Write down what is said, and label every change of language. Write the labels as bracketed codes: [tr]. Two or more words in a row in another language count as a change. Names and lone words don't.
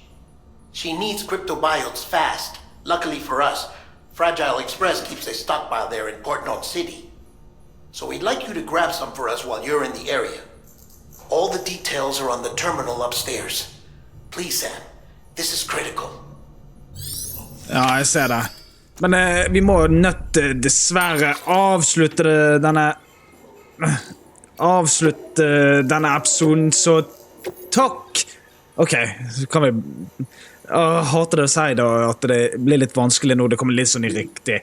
[en] She needs cryptobiotes fast. Luckily for us, Fragile Express keeps a stockpile there in Port North City. So we'd like you to grab some for us while you're in the area. All the details are on the terminal upstairs. Please, Sam. This is critical. [no] Ja, jeg ser det. Men vi må dessverre avslutte denne episoden, så takk! Ok, så kan vi... Jeg hater det å si da, at det blir litt vanskelig nå, det kommer litt sånn i riktig.